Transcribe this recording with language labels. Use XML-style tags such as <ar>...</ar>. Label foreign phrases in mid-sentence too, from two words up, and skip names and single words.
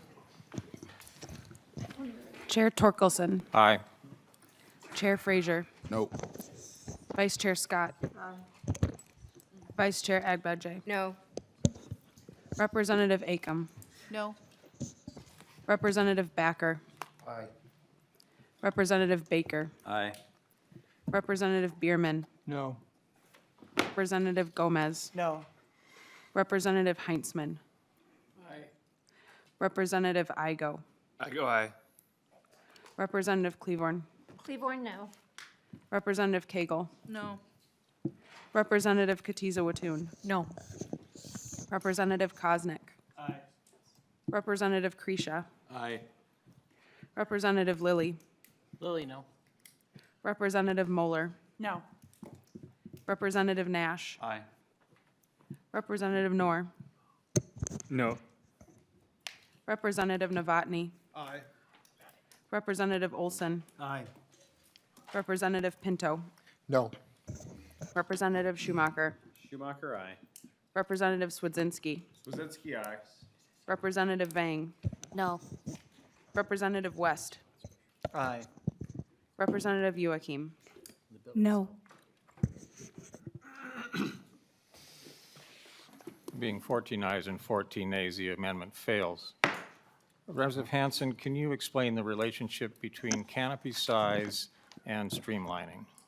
<en>Chair Torkelson. Aye. Chair Frazier. No. Vice Chair Scott. Vice Chair Agbadje. No. Representative Acom. No. Representative Backer. Aye. Representative Baker. Aye. Representative Bierman. No. Representative Gomez. No. Representative Heintzman. Aye. Representative Igo. I go aye. Representative Cleavorn. Cleaborn, no. Representative Cagle. No. Representative Katiza Watoon. No. Representative Koznick. Aye. Representative Kresha. Aye. Representative Lilly. Lily, no. Representative Moeller. No. Representative Nash. Aye. Representative Noor. No. Representative Novotny. Aye. Representative Olson. Aye. Representative Pinto. No. Representative Schumacher. Schumacher, aye. Representative Swedzinski. Swazinski, aye. Representative Vang. No. Representative West. Aye. Representative Joachim. No. Being 14 ayes and 14 nays, the amendment fails. Representative Hanson, can you explain the relationship between canopy size and streamlining?</en>